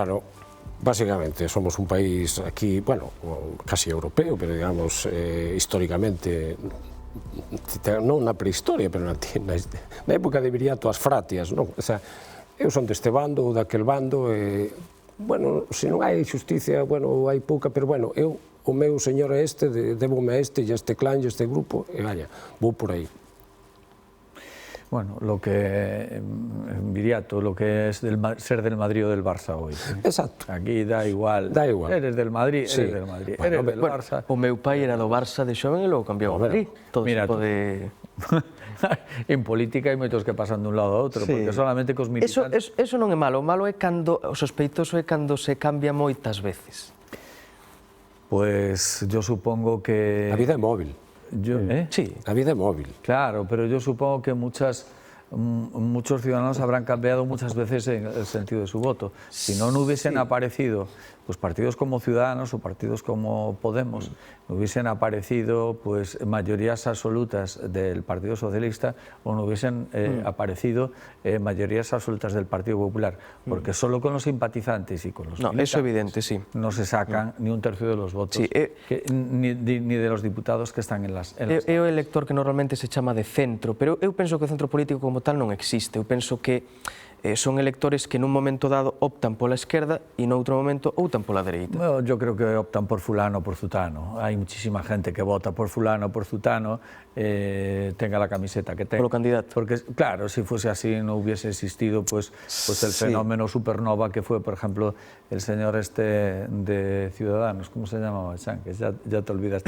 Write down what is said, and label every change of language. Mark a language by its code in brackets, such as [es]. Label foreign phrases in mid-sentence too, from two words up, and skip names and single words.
[es] Sí, bueno, Básicamente, somos un país aquí, bueno, casi europeo, pero digamos, históricamente, [gl] non na prehistoria, pero na época de Viriato as fratias, non? [es] O sea, [gl] eu son deste bando ou daquel bando, bueno, se non hai xusticia, bueno, hai pouca, pero bueno, o meu señor é este, débome a este, e a este clan, e a este grupo, e vaya, vou por aí. [es] Bueno, lo que Viriato, lo que es ser del Madrid o del Barça hoy. Exacto. Aquí da igual. Da igual. Eres del Madrid, Sí. eres del Madrid. Bueno, Eres del Barça. [gl] O meu pai era do Barça de xoven e logo cambiou ao Madrid. [es] Todo Mira tipo tú. de... [gl] En política hai moitos que pasan dun lado a outro, [es] Sí. porque solamente cos militantes... [gl] Eso non é malo, o malo é cando, o sospeitoso é cando se cambia moitas veces. [es] Pues yo supongo que... [gl] A vida é móvil. [es] Sí. [gl] A vida é móvil. [es] Claro, pero yo supongo que muchos ciudadanos habrán cambiado muchas veces en el sentido de su voto. Si no hubiesen aparecido pues partidos como Ciudadanos o partidos como Podemos, no hubiesen aparecido pues mayorías absolutas del Partido Socialista o no hubiesen aparecido mayorías absolutas del Partido Popular, porque solo con los simpatizantes y con los [gl] No, eso é evidente, sí. [es] no se sacan ni un tercio de los votos, Sí, ni de los diputados que están en las... [gl] É o elector que normalmente se chama de centro, pero eu penso que o centro político como tal non existe. Eu penso que son electores que nun momento dado optan pola esquerda e noutro momento optan pola dereita. [es] Bueno, yo creo que optan por fulano o por zutano. Hay muchísima gente que vota por fulano o por zutano, tenga la camiseta que tenga. [gl] Polo candidato. [es] Porque, claro, si fuese así no hubiese existido pues el fenómeno supernova que fue, por ejemplo, el señor este de Ciudadanos, ¿cómo se llamaba? Que ya te olvidaste.